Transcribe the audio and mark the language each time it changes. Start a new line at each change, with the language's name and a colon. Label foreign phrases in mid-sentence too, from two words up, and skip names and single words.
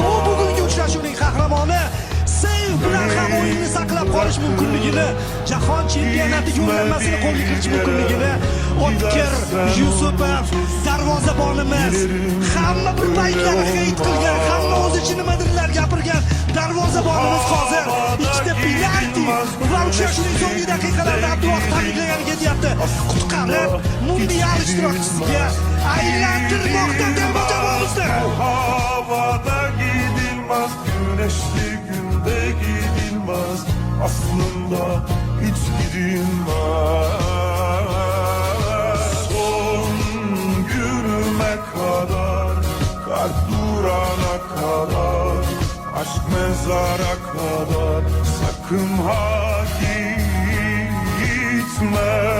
Uzbek: U bugungi uchrashuvning qahramoni. Seyv bilan ham o'yinni saqlab qolish mumkinligini, jahon chempionati yo'llanmasini qo'lga kiritish mumkinligini O'tkir Yusupov darvozabonimiz hamma bir paytlar xeyt qilgan, hamma o'z ichi nimadirlar gapirgan darvozabonimiz hozir ikkita penalti va uchrashuvning so'nggi daqiqalarida Abduvahid Hamidlarga ketyapti. Qutqarib mundial ishtirokchisiga aylantirmoqda terma jamoamizni.
Turkish: Havada gidilmez, güneşli günde gidilmez, aslında hiç gidilmez. Son günüme kadar, kalp durana kadar, aşk mezara kadar, sakın ha gitme.